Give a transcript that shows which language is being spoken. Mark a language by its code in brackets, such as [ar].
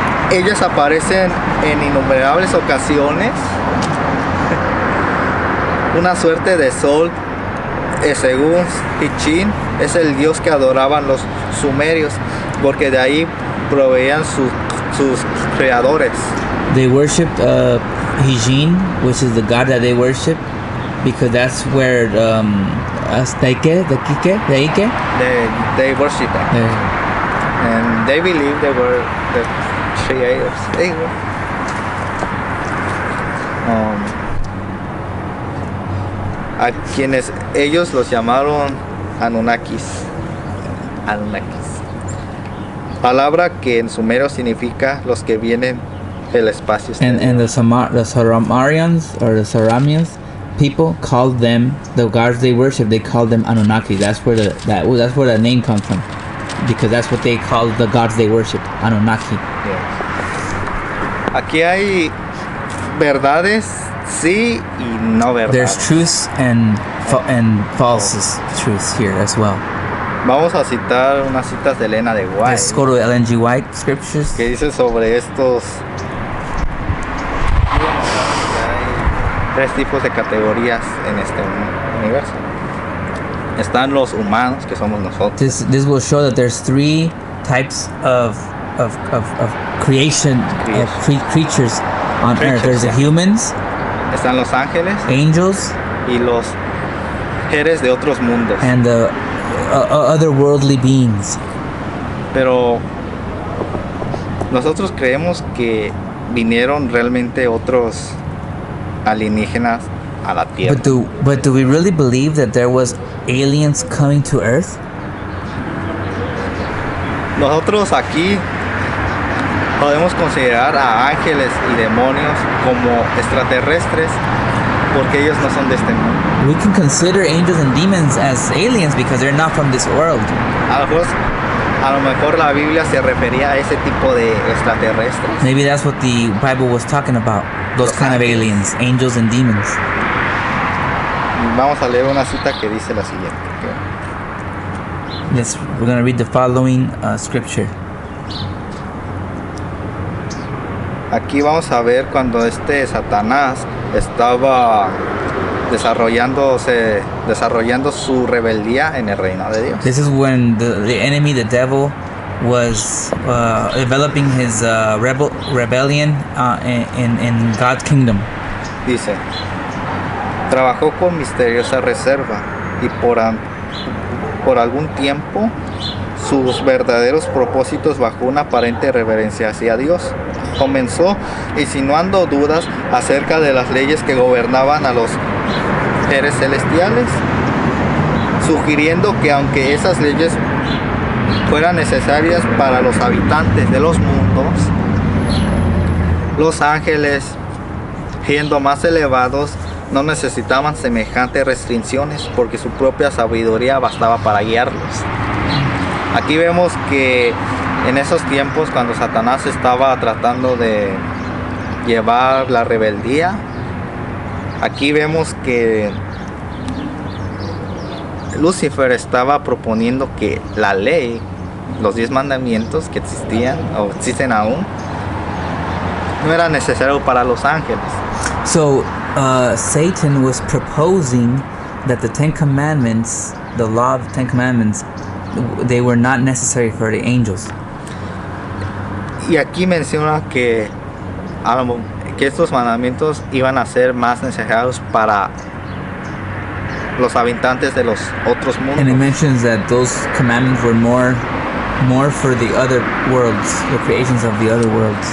[es] Ellas aparecen en innumerables ocasiones. Una suerte de sol, según Hichin, es el dios que adoraban los sumerios, porque de ahí proveían sus creadores. [en] They worshipped Hijin, which is the god that they worship, because that's where Azteque, the Quique, the Ike, They worship them. And they believe they were the creators. They were. [es] A quienes ellos los llamaron Anunnakis. Palabra que en sumerio significa los que vienen del espacio exterior. [en] and the Saramarians or the Saramians people called them, the gods they worship, they called them Anunnaki. That's where that's where the name comes from, because that's what they called the gods they worship, Anunnaki. Yeah. [es] Aquí hay verdades sí y no verdades. [en] There's truths and false truths here as well. [es] Vamos a citar unas citas de Elena de White, [en] Let's go to Ellen G. White scriptures. [es] que dice sobre estos. Hay 3 tipos de categorías en este universo. Están los humanos, que somos nosotros. [en] This will show that there's 3 types of creation, creatures on earth. There's the humans, [es] Están los ángeles [en] angels, [es] y los seres de otros mundos. [en] and the otherworldly beings. [es] Pero nosotros creemos que vinieron realmente otros alienígenas a la Tierra. [en] But do we really believe that there was aliens coming to Earth? [es] Nosotros aquí podemos considerar a ángeles y demonios como extraterrestres porque ellos no son de este mundo. [en] We can consider angels and demons as aliens because they're not from this world. [es] A lo mejor A lo mejor la Biblia se refería a ese tipo de extraterrestres. [en] Maybe that's what the Bible was talking about. Those kind of aliens, angels and demons. [es] Vamos a leer una cita que dice la siguiente. [en] We're going to read the following scripture. [es] Aquí vamos a ver cuando Satanás estaba desarrollando su rebeldía en el reino de Dios. [en] This is when the enemy, the devil, was developing his rebellion in God's kingdom. [es] Dice, trabajó con misteriosa reserva y por algún tiempo sus verdaderos propósitos bajo una aparente reverencia hacia Dios. Comenzó insinuando dudas acerca de las leyes que gobernaban a los seres celestiales, sugiriendo que aunque esas leyes fueran necesarias para los habitantes de los mundos, los ángeles, siendo más elevados, no necesitaban semejantes restricciones porque su propia sabiduría bastaba para guiarlos. Aquí vemos que en esos tiempos, cuando Satanás estaba tratando de llevar la rebeldía, aquí vemos que Lucifer estaba proponiendo que la ley, los 10 mandamientos que existían o existen aún, no era necesario para los ángeles. [en] So Satan was proposing that the Ten Commandments, the law of the Ten Commandments, they were not necessary for the angels. [es] Y aquí menciona que estos mandamientos iban a ser más necesarios para los habitantes de los otros mundos. [en] And it mentions that those commandments were more for the other worlds, the creations of the other worlds.